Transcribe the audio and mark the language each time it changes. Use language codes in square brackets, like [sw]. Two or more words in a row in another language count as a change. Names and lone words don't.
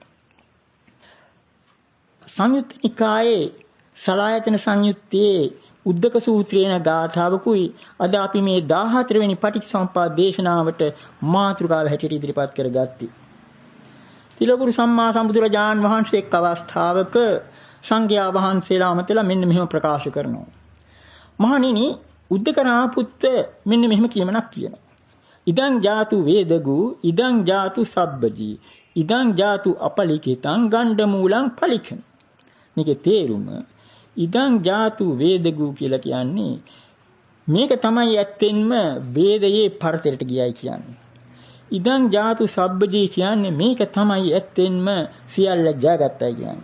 [si] සංයුත්ත නිකායේ සලආයතන සංයුත්තේ උද්දක සූත්‍රයේන ගාථාවකුයි අද අපි මේ 14 වෙනි පටිච්චසමුප්පාද දේශනාවට මාතෘකාව හැටියට ඉදිරිපත් කරගත්තී. තිලකුරු සම්මා සම්බුදුරජාන් වහන්සේ එක් අවස්ථාවක සංඝයා වහන්සේලා අමතලා මෙන්න මෙහෙම ප්‍රකාශ කරනවා. මහණෙනි, උද්දකරාපුත්ත මෙන්න මෙහෙම කියමනක් කියනවා. [pi] ඉදං ජාතු වේදගු ඉදං ජාතු සබ්බජී ඉදං ජාතු අපලිකිතං ගණ්ඩ මූලං පලිකන. [si] මේකේ තේරුම [pi] ඉදං ජාතු වේදගු [si] කියලා කියන්නේ මේක තමයි ඇත්තෙන්ම වේදයේ පරතරයට ගියයි කියන්නේ. [pi] ඉදං ජාතු සබ්බජී [si] කියන්නේ මේක තමයි ඇත්තෙන්ම සියල්ල ජයගත්තයි කියන්නේ.